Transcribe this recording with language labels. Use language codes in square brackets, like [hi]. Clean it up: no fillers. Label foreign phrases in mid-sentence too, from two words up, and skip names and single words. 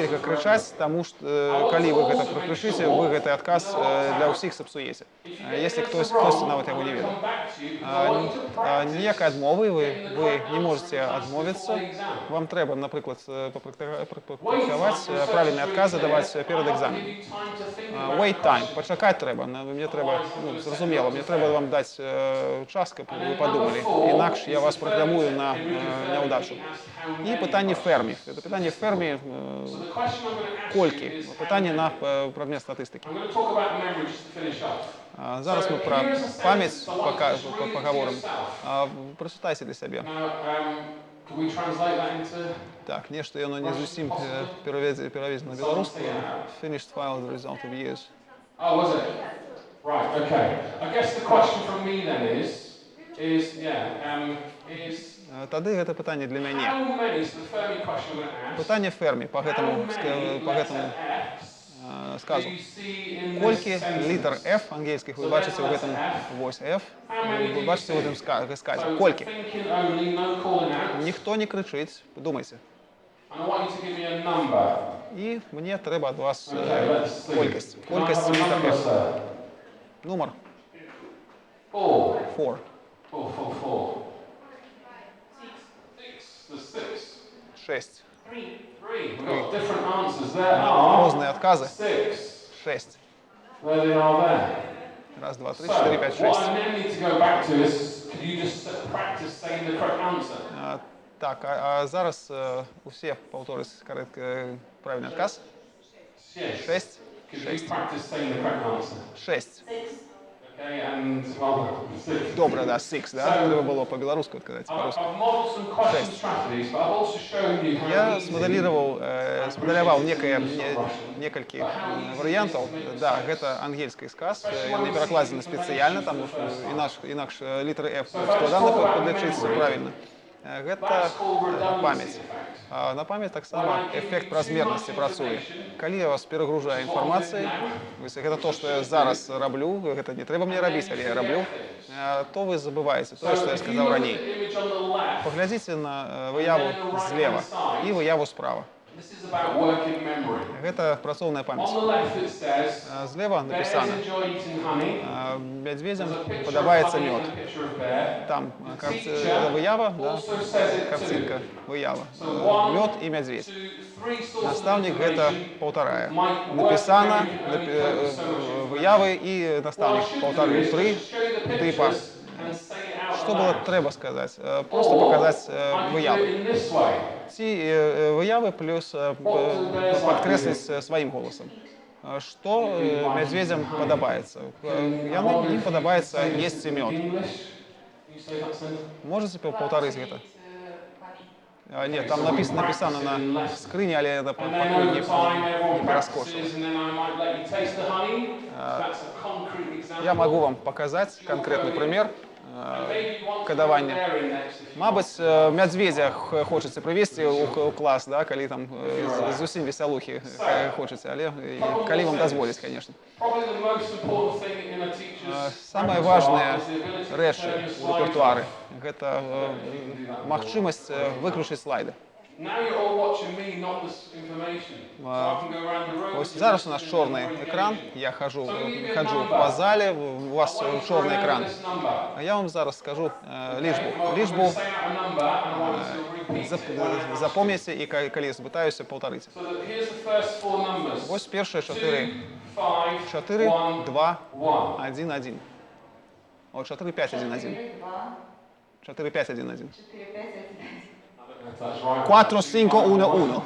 [be] нельга крычаць, таму што калі вы гэта пракрычыце, вы гэты адказ для ўсіх сапсуеце. Если хтосьці нават яго не ведае. Ніякай адмовы вы не можете адмовіцца. Вам трэба, напрыклад, папрактыкаваць правільныя адказы даваць перад экзаменам. [en] Wait time, [be] пачакаць трэба. Мне трэба, зразумела, мне трэба вам даць час, каб вы падумалі. Інакш я вас праграмую на няўдачу. І пытанне фермі. Это пытанне фермі колькі. Пытанне на прадмет статыстыкі. Зараз мы пра памяць пагаворым. Прачытайце для сябе. Так, нешта яно не зусім пераведзена на беларускую. [en] Finished file the result of years. Oh, was it? Right, okay. I guess the question from me then is [be] Тады гэта пытанне для мяне. [en] how many, so the Fermi question I'm going to ask, [be] Пытанне фермі па гэтаму сказу. [en] do you see in this [be] Колькі [en] sentence? [be] літар F ангельскіх вы бачыце ў гэтым вось F, вы бачыце ў гэтым сказе. Колькі? [en] Thinking only, no calling out. [be] Ніхто не крычыць, думайце. [en] And I want you to give me a number. [be] І мне трэба ад вас [en] Okay, let's see. [be] колькасць. [en] Can I [be] Колькасць [en] have a [be] літар [en] number, [be] F. [en] sir? [be] Нумар 4. 4. 4. 6. 6. 3. [en] We've got different answers. There are [be] Розныя адказы. 6. 6. [en] There they are there. [ru] Раз, два, три, [en] So, [uk] чотири, п'ять, [en] what [ru] шесть. [en] I then need to go back to is, could you just practice saying the correct answer? [be] Так, а зараз усе паўтораць правільны адказ. 6. [en] Could you practice saying the correct answer? 6. Okay, and, well, 6. [be] Добра, да, 6, да? Трэба было по-беларуску адказаць, по-руску. [en] I've modeled some question strategies, but I've also shown you how [be] Я [en] easy [be] смадэляваў некалькі варыянтаў. Да, гэта ангельскі сказ, не перакладзены спецыяльна, таму што інакш літары F складана падлічыць правільна. Гэта памяць. На памяць таксама эфект празмернасці працуе. Калі я вас перагружаю інфармацыяй, гэта то, што я зараз раблю, гэта не трэба мне рабіць, але я раблю, то вы забываеце тое, што я сказаў раней. [en] image on the left. [be] Паглядзіце на выяву злева і выяву справа. [en] This is about working memory. [be] Гэта працоўная памяць. [en] On the left it says, [be] Злева [en] bears [be] напісана, [en] enjoy eating honey. [be] мядзведзям [en] There's a picture of [be] падабаецца [en] honey [be] мёд. [en] and a picture of bear. [be] Там выява, да, [en] Also says it [be] карцінка, [en] too. [be] выява. [en] So 1, [be] Мёд і мядзведь. [en] 2, 3 sources of [be] Настаўнік гэта [en] information. [be] паўтарае. [en] Might work [be] Напісана, [en] memory can only cope with so much [be] выявы і настаўнік [en] What I should do [be] паўтарыў. [en] is 3 just show you the [be] тыпа. [en] pictures and say it out [be] Што было [en] loud. [be] трэба сказаць? Просто [en] Or [be] паказаць [en] I can do [be] выявы. [en] it in this way. [be] Ці выявы плюс падкрэсліць сваім голасам. Што мядзведзям падабаецца? Ім падабаецца есці мёд. [en] English. Can you say that sentence? [be] Можаце паўтарыць гэта? Не, там напісана на скрыні, але я [en] And then [be] пакуль [en] over time, [be] не [en] everyone [be] пераскочыў. [en] practices, and then I might let you taste the honey. That's a concrete example. [be] Я магу вам паказаць канкрэтны прымер [en] Maybe you want to [be] кадавання. [en] compare index if you [be] Мабыць, мядзведзя хочаце прывесці ў клас, да, калі там зусім весялухі хочаце, але калі вам дазволіць, конечно. [en] Probably the most important thing in a teacher's [be] Самыя важныя рэчы ў рэпертуары – гэта магчымасць выключыць слайды. [en] Now you're all watching me, not this information. So I can go around the room. [be] Ось зараз у нас чорны экран, я хаджу па зале, у вас чорны экран. [en] This number. [be] А я вам зараз скажу лічбу. Лічбу [en] Say out a number, and I want you to repeat it. [be] запомніце і калі спытаюся, паўтарыце. [en] So that here's the first 4 numbers. [be] Вось першыя 4. 5, 4, 1, 2, 1. 1, 1. О, 4, 5, 1, 1. 4, 5, 1, 1. [en] If that's right. 4, 5, 1, 1.